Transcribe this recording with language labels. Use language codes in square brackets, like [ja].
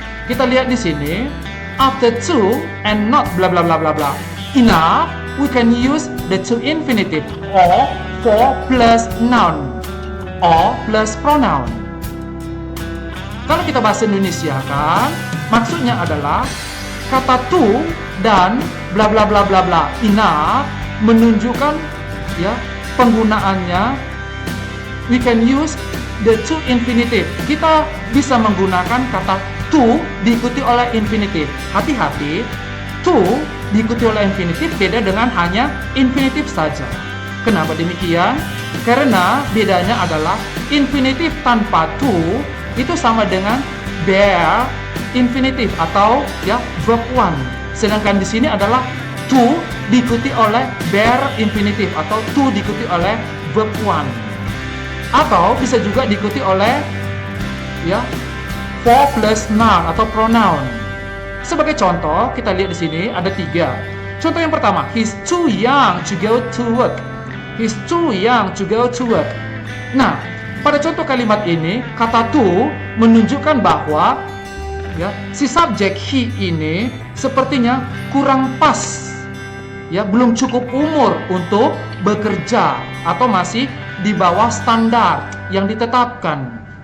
[id] Kita lihat di sini, [en] after 2 and not bla bla bla bla bla enough, we can use the to infinitive or for plus noun or plus pronoun. [id] Kalau kita bahasa Indonesia kan, maksudnya adalah kata to dan bla bla bla bla bla enough menunjukkan penggunaannya. [en] We can use the to infinitive. [id] Kita bisa menggunakan kata to diikuti oleh infinitive. Hati-hati, to diikuti oleh infinitif beda dengan hanya infinitif saja. Kenapa demikian? Karena bedanya adalah infinitif tanpa to itu sama dengan bare infinitif atau verb one. Sedangkan di sini adalah to diikuti oleh bare infinitif atau to diikuti oleh verb one. Atau bisa juga diikuti oleh for plus noun atau pronoun. Sebagai contoh, kita lihat di sini ada 3. Contoh yang pertama, [en] he's too young to go to work. He's too young to go to work. [id] Nah, pada contoh kalimat ini, kata to menunjukkan bahwa si subjek he ini sepertinya kurang pas. Belum cukup umur untuk bekerja atau masih di bawah standar yang ditetapkan.